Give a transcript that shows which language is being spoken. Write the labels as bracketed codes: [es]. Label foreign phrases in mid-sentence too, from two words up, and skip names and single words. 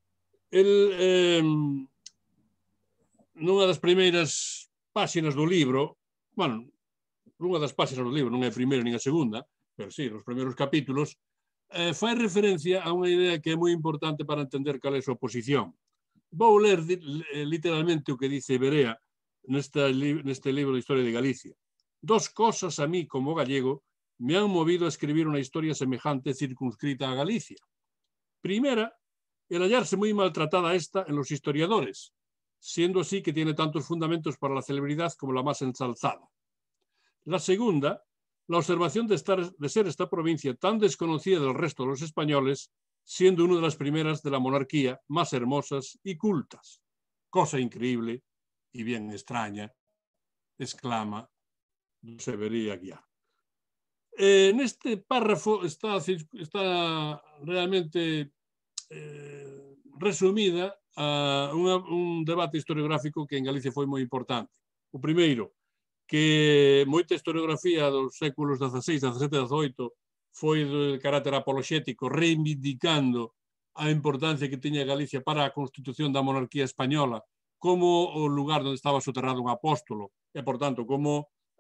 [gl] Nunha das primeiras páxinas do libro, bueno, nunha das páxinas do libro, non é a primeira nin a segunda, pero sí, nos primeiros capítulos, fai referencia a unha idea que é moi importante para entender cal é a súa posición. Vou ler literalmente o que dice Berea neste libro de Historia de Galicia. [es] Dos cosas a mí, como gallego, me han movido a escribir una historia semejante circunscrita a Galicia. Primera, el hallarse muy maltratada esta en los historiadores, siendo así que tiene tantos fundamentos para la celebridad como la más ensalzada. La segunda, la observación de ser esta provincia tan desconocida del resto de los españoles, siendo una de las primeras de la monarquía más hermosas y cultas. Cosa increíble y bien extraña, exclama José Berea Aguiar. En este párrafo está realmente resumida un debate historiográfico que en Galicia [gl] foi moi importante. O primeiro, que moita historiografía dos séculos XVI, XVII, XVIII foi de carácter apologético, reivindicando a importancia que tiña Galicia para a constitución da monarquía española como o lugar onde estaba soterrado un apóstolo e, por tanto, como